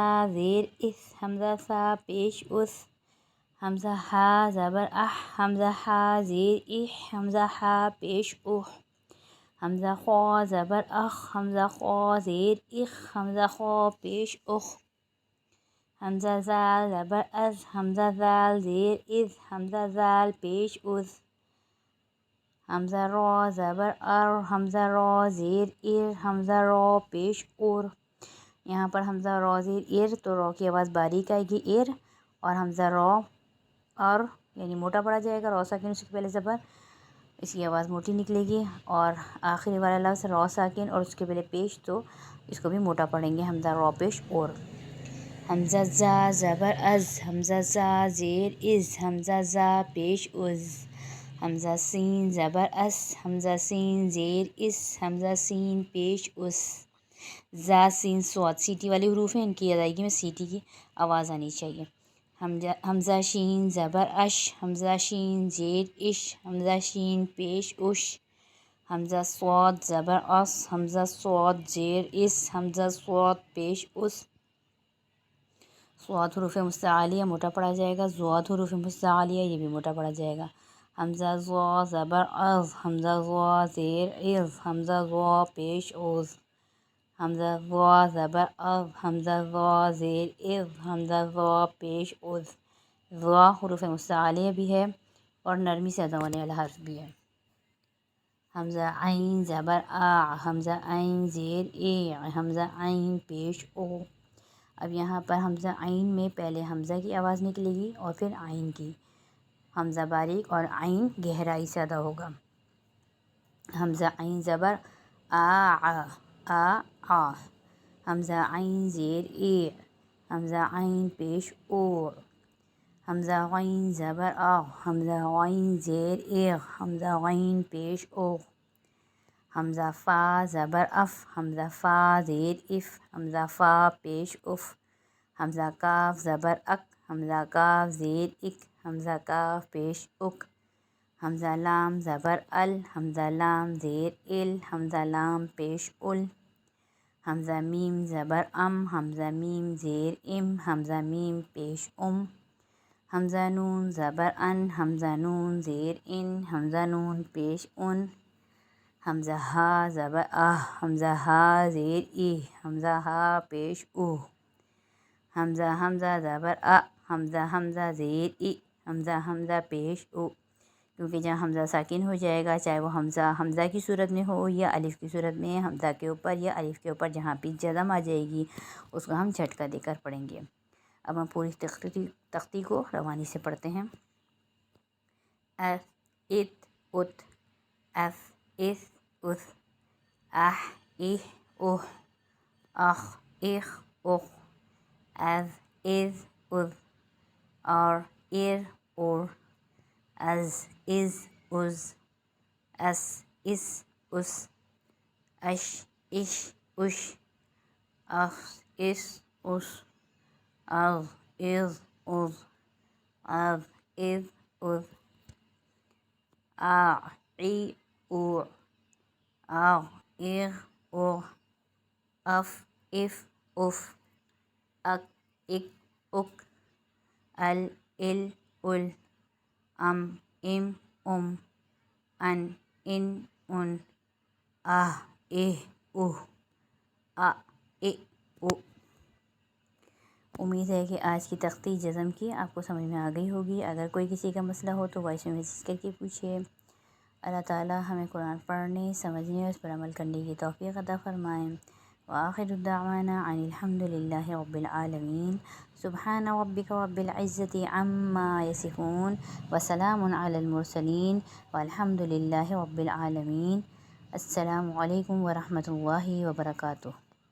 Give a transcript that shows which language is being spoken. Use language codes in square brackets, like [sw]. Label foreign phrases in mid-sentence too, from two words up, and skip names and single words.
[ur] زیر اس، حمزہ سا پیش اس، حمزہ ہا زبر اح، حمزہ ہا زیر اح، حمزہ ہا پیش اح، حمزہ خا زبر اخ، حمزہ خا زیر اخ، حمزہ خا پیش اخ، حمزہ زال زبر از، حمزہ زال زیر از، حمزہ زال پیش از، حمزہ را زبر ار، حمزہ را زیر ار، حمزہ را پیش ار۔ یہاں پر حمزہ را زیر ار تو را کی آواز باریک آئے گی ار، اور حمزہ را اور یعنی موٹا پڑا جائے گا۔ را ساکن اس کے پہلے زبر، اس کی آواز موٹی نکلے گی، اور آخری والا لفظ را ساکن اور اس کے پہلے پیش تو اس کو بھی موٹا پڑھیں گے، حمزہ را پیش اور۔ حمزہ زا زبر از، حمزہ زا زیر از، حمزہ زا پیش از، حمزہ سین زبر اس، حمزہ سین زیر اس، حمزہ سین پیش اس۔ زا سین صاد سیٹی والے حروف ہیں، ان کی ادائیگی میں سیٹی کی آواز آنی چاہیے۔ حمزہ شین زبر اش، حمزہ شین زیر اش، حمزہ شین پیش اش، حمزہ صاد زبر اس، حمزہ صاد زیر اس، حمزہ صاد پیش اس۔ صاد حروف مستعلیہ موٹا پڑھا جائے گا، ضاد حروف مستعلیہ یہ بھی موٹا پڑھا جائے گا۔ حمزہ ضا زبر از، حمزہ ضا زیر از، حمزہ ضا پیش از، حمزہ ضا زبر از، حمزہ ضا زیر از، حمزہ ضا پیش از۔ ضا حروف مستعلیہ بھی ہے اور نرمی سے ادا ہونے والا حرف بھی ہے۔ حمزہ عین زبر آ، حمزہ عین زیر اے، حمزہ عین پیش او۔ اب یہاں پر حمزہ عین میں پہلے حمزہ کی آواز نکلے گی اور پھر عین کی۔ حمزہ باریک اور عین گہرائی سے ادا ہوگا۔ حمزہ عین زبر آ آ آ آ، حمزہ عین زیر اے، حمزہ عین پیش او، حمزہ غین زبر آ، حمزہ غین زیر اے، حمزہ غین پیش او، حمزہ فا زبر اف، حمزہ فا زیر اف، حمزہ فا پیش اف، حمزہ کاف زبر اک، حمزہ کاف زیر اک، حمزہ کاف پیش اک، حمزہ لام زبر ال، حمزہ لام زیر ال، حمزہ لام پیش ال، حمزہ میم زبر ام، حمزہ میم زیر ام، حمزہ میم پیش ام، حمزہ نون زبر ان، حمزہ نون زیر ان، حمزہ نون پیش ان، حمزہ ہا زبر آہ، حمزہ ہا زیر ای، حمزہ ہا پیش او، حمزہ حمزہ زبر آ، حمزہ حمزہ زیر ای، حمزہ حمزہ پیش او، کیونکہ جہاں حمزہ ساکن ہو جائے گا، چاہے وہ حمزہ کی صورت میں ہو یا الف کی صورت میں، حمزہ کے اوپر یا الف کے اوپر جہاں بھی جزم آ جائے گی اس کو ہم جھٹکا دے کر پڑھیں گے۔ اب ہم پوری تختی کو روانی سے پڑھتے ہیں۔ اف ات ات، اف اس اس، اح اح اوہ، اخ اخ اخ، از از از، اور ار اور، از از از، اس اس اس، اش اش اش، اخ اس اس، اغ اغ اغ، اغ اغ اغ، آ ای او، آغ ایغ اوغ، اف اف اف، اک اک اک، ال ال ال، ام ام ام، ان ان ان، آہ اہ اوہ، آ اے او۔ امید ہے کہ آج کی تختی جزم کی آپ کو سمجھ میں آ گئی ہوگی۔ اگر کوئی کسی کا مسئلہ ہو تو وائس میں میسیج کر کے پوچھیے۔ اللہ تعالیٰ ہمیں قرآن پڑھنے، سمجھنے اور اس پر عمل کرنے کی توفیق عطا فرمائیں۔ [ar] وآخر دعوانا ان الحمد للہ رب العالمین۔ سبحان ربک رب العزة عما یصفون وسلام علی المرسلین والحمد للہ رب العالمین۔ السلام علیکم ورحمۃ اللہ وبرکاتہ۔